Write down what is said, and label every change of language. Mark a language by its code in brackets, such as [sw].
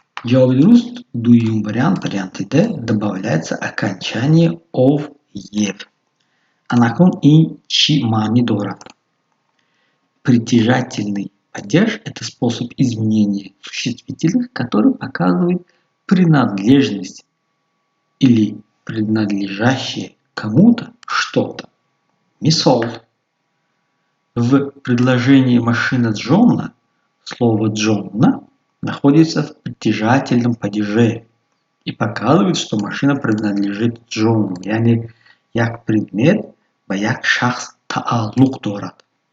[tg] Ҷавоби дуруст дуюм вариант, варианти Д, [ru] добавляется окончание ов, ев. [tg] А након ин чӣ маънӣ дорад? [ru] Притяжательный падеж – это способ изменения существительных, который показывает принадлежность или принадлежащее кому-то что-то. [tg] Мисал. [ru] В предложении «машина Джона» слово «Джона» находится в притяжательном падеже и показывает, что машина принадлежит Джону, [tg] яни як предмет ва як шахс тааллуқ дорад.